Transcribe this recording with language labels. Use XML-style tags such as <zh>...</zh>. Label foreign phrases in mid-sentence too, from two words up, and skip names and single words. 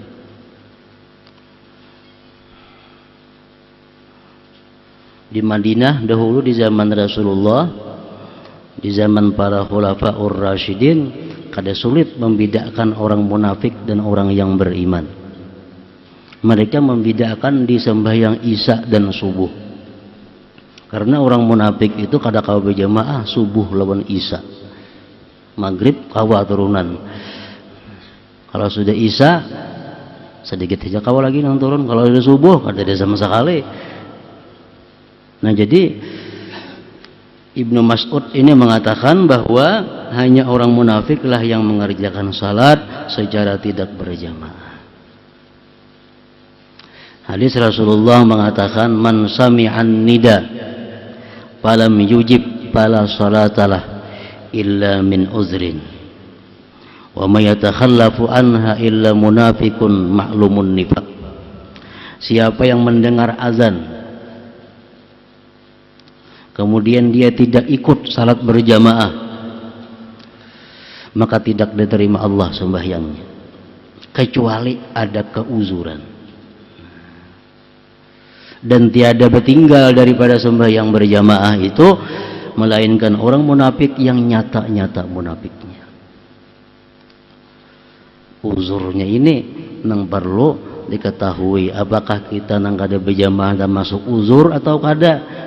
<id>Di Madinah dahulu di zaman Rasulullah, di zaman para khulafaur rasyidin, kada sulit membedakan orang munafik dan orang yang beriman. Mereka membedakan di sembahyang Isya dan subuh.</id> <bjn>Karena orang munafik itu kada kawa berjamaah subuh lawan Isya. Maghrib kawa turunan. Kalau sudah Isya sedikit saja kawa lagi nang turun. Kalau sudah subuh kada ada sama sekali.</bjn> <id>Nah, jadi Ibnu Mas'ud ini mengatakan bahwa hanya orang munafiklah yang mengerjakan salat secara tidak berjamaah. Hadis Rasulullah mengatakan</id> <ar>من سمع النداء فلم يجب فلا صلاة له إلا من عذر وما يتخلف عنها إلا منافق معلوم النفاق.</ar> <id>Siapa yang mendengar azan kemudian dia tidak ikut salat berjamaah, maka tidak diterima Allah sembahyangnya kecuali ada keuzuran. dan tiada bertinggal daripada sembahyang berjamaah itu melainkan orang munafik yang nyata-nyata munafiknya. Uzurnya ini nang perlu diketahui, apakah kita nang kada berjamaah dan masuk uzur atau kada.</id>